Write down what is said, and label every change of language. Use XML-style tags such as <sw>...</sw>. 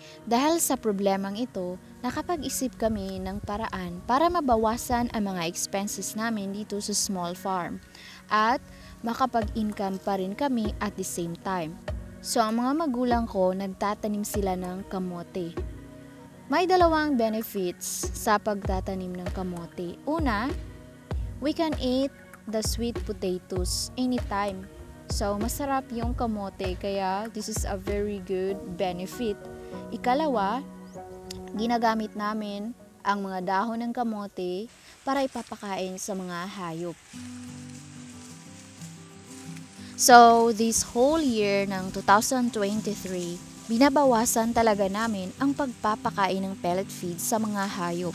<tl>Dahil sa problemang ito, nakapag-isip kami ng paraan para mabawasan ang mga expenses namin dito sa small farm at makapag-income pa rin kami</tl> <en>at the same time.</en> <tl>So ang mga magulang ko, nagtatanim sila ng kamote. May dalawang benefits sa pagtatanim ng kamote.</tl> <en>Una, we can eat the sweet potatoes anytime.</en> <tl>So masarap yung kamote kaya</tl> <en>this is a very good benefit.</en> <tl>Ikalawa, ginagamit namin ang mga dahon ng kamote para ipapakain sa mga hayop. So,</tl> <en>this whole year</en> <tl>ng 2023, binabawasan talaga namin ang pagpapakain ng pellet feed sa mga hayop.</tl>